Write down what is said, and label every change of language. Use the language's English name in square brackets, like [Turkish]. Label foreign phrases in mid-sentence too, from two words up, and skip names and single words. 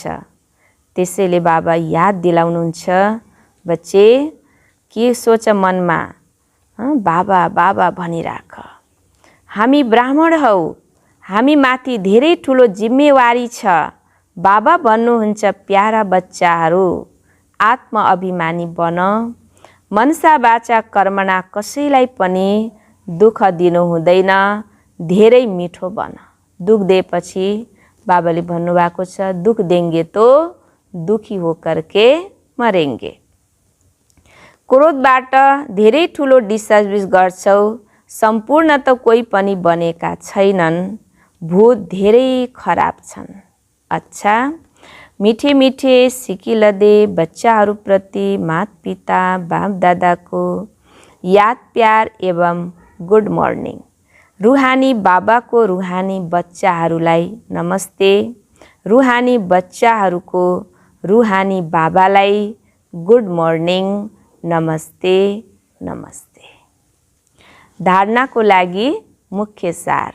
[Nepali] त्यसैले बाबा याद दिलाउनुहुन्छ, बच्चे के सोच मनमा? बाबा बाबा भनिराख। हामी ब्राह्मण हौ, हामी माथि धेरै ठुलो जिम्मेवारी छ। बाबा भन्नुहुन्छ, प्यारा बच्चाहरू, आत्म अभिमानी बन। मनसा वाचा कर्मणा कसैलाई पनि दुःख दिनु हुँदैन। धेरै मिठो बन। दुःख दिएपछि बाबाले भन्नुभएको छ, [Hindi] दुःख देंगे तो दुखी होकर के मरेंगे। [Nepali] क्रोधबाट धेरै ठुलो डिसर्भिस गर्छौ। सम्पूर्ण त कोही पनि बनेका छैनन्। भूत धेरै खराब छन्। अच्छा, मिठे मिठे सिकिलदे बच्चाहरूप्रति माता पिता बाप दादाको याद प्यार एवं [English] good morning. [Nepali] रुहानी बाबाको रुहानी बच्चाहरूलाई नमस्ते। रुहानी बच्चाहरूको रुहानी बाबालाई [English] good morning, [Nepali] नमस्ते नमस्ते। धारणाको लागि मुख्य सार।